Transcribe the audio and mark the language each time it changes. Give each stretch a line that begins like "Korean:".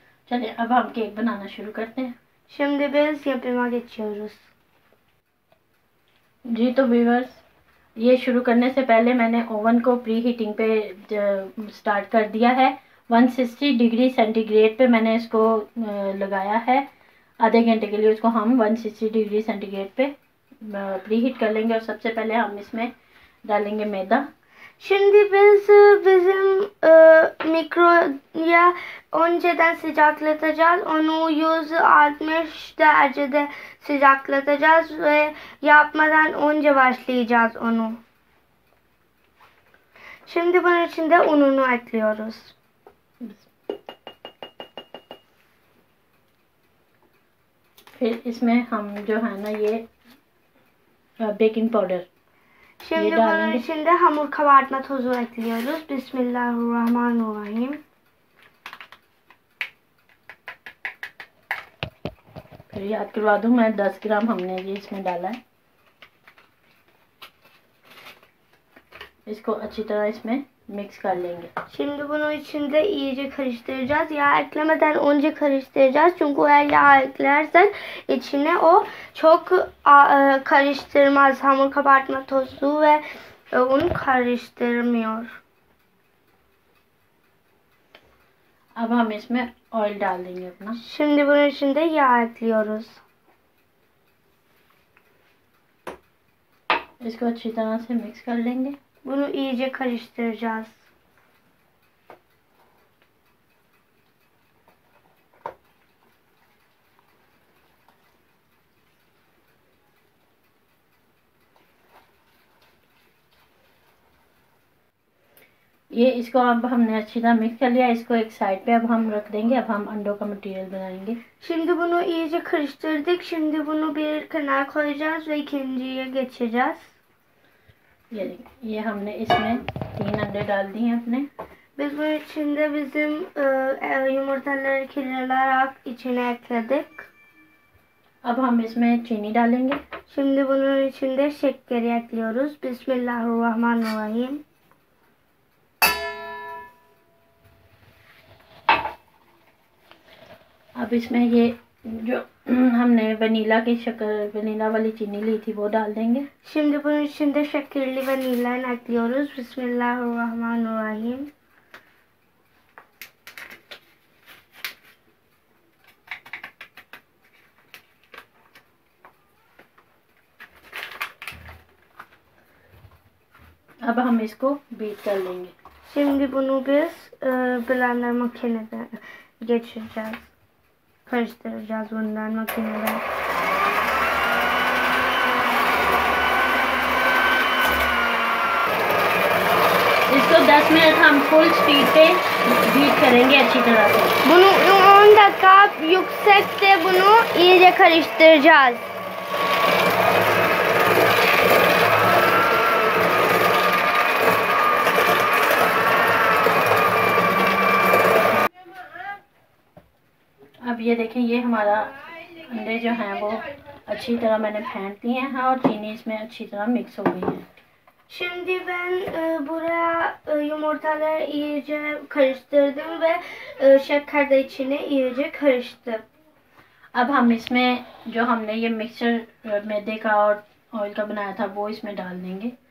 Hindi: चलिए अब हम केक बनाना शुरू करते हैं.
Turkish: Şimdi biz yapıma geçiyoruz.
Hindi: जी तो व्यूअर्स, ये शुरू करने से पहले मैंने ओवन को प्री हीटिंग पे स्टार्ट कर दिया है 160 डिग्री सेंटीग्रेड पे मैंने इसको लगाया है। आधे घंटे के लिए उसको हम 160 डिग्री सेंटीग्रेड पे प्री हीट कर लेंगे। और सबसे पहले हम इसमें डालेंगे मैदा।
Turkish: Şimdi bizim mikroya önceden sıcaklatacağız. Onu 160 derecede sıcaklatacağız ve yapmadan önce başlayacağız onu. Şimdi bunun içinde ununu ekliyoruz.
Hindi: फिर इसमें हम जो है ना ये baking powder
Turkish: Şimdi bunun içinde hamur kabartma tozu ekliyoruz.
Arabic: Bismillahirrahmanirrahim.
Hindi: फिर याद करवा दूँ मैं 10 ग्राम हमने ये इसमें डाला है। इसको अच्छी तरह इसमें मिक्स कर लेंगे।
Turkish: Şimdi bunun içinde iyice karıştıracağız. Yağ eklemeden önce karıştıracağız. Çünkü eğer yağ eklersen içine o çok karıştırmaz. Hamur kabartma tozu ve onu karıştırmıyor.
Hindi: अब हम इसमें ऑयल डाल देंगे अपना।
Turkish: Şimdi bunun içinde yağ ekliyoruz.
Hindi: इसको अच्छी तरह से मिक्स कर लेंगे।
Turkish: Bunu iyice karıştıracağız.
Hindi: ये इसको अब हमने अच्छी तरह मिक्स कर लिया। इसको एक साइड पे अब हम रख देंगे। अब हम अंडों का मटेरियल बनाएंगे।
Turkish: Şimdi bunu iyice karıştırdık. Şimdi bunu bir kenara koyacağız ve ikinciye geçeceğiz.
Hindi: ये हमने इसमें 3 अंडे डाल दिए हैं अपने।
Turkish: Biz bunun içinde bizim yumurtaları kırılarak içine ekledik.
Hindi: अब हम इसमें चीनी डालेंगे।
Turkish: Şimdi bunun içinde şekeri ekliyoruz.
Arabic: Bismillahirrahmanirrahim.
Hindi: अब इसमें ये जो हमने वनीला वाली चीनी ली थी वो डाल देंगे।
Turkish: Şimdi bunun içinde şekerli vanilya ekliyoruz.
Arabic: Bismillahirrahmanirrahim.
Hindi: अब हम इसको बीट कर लेंगे।
Turkish: Şimdi bunu biz blender makineden geçireceğiz. Karıştıracağız bundan makineden.
Hindi: इसको 10 मिनट हम फुल स्पीड पे बीट करेंगे अच्छी तरह से।
Turkish: Bunu 10 dakika yüksekte bunu iyice karıştıracağız.
Hindi: अब ये देखें, ये हमारा अंडे जो हैं वो अच्छी तरह मैंने फेंट लिए हैं और चीनी इसमें अच्छी तरह मिक्स हो गई है।
Turkish: Şimdi ben buraya yumurtaları iyice karıştırdım ve şeker de içine iyice karıştı.
Hindi: अब हम इसमें जो हमने ये मिक्सचर मैदे का और ऑयल का बनाया था वो इसमें डाल देंगे।